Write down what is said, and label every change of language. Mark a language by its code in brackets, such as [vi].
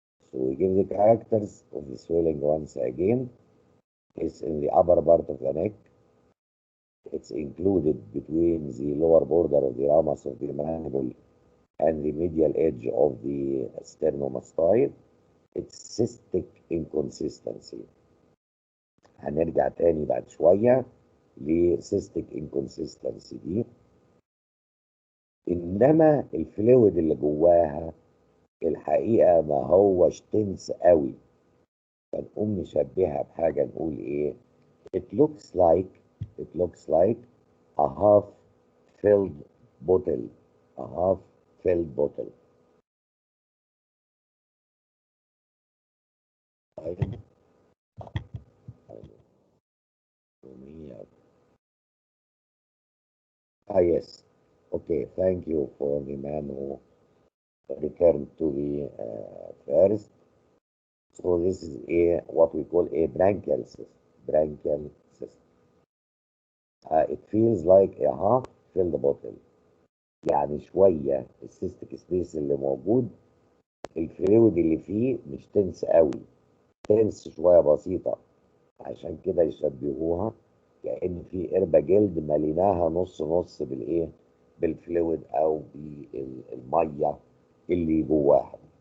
[en] So we give the characters of the swelling once again. It's in the upper part of the neck. It's included between the lower border of the ramus of the mandible and the medial edge of the sternomastoid. It's cystic inconsistency. [ar] هنرجع تاني بعد شوية ل [en] cystic inconsistency [ar] دي. إنما الفلويد اللي جواها الحقيقة ما هوش تنس قوي، فنقوم نشبهها بحاجة نقول إيه؟ [en] It looks like a half filled bottle. A half filled bottle. [ar] طيب. [en] Yes. Okay, thank you for the man who returned to the first. So this is what we call a branchial cyst. Branchial cyst. It feels like a half filled bottle. [ar] يعني شوية السيستيك سبيس اللي موجود الفلويد اللي فيه مش تنس قوي، تنس شوية بسيطة، عشان كده يشبهوها كأن في قربة جلد مليناها نص نص بالإيه؟ بالفلويد أو بالمية اللي جواها.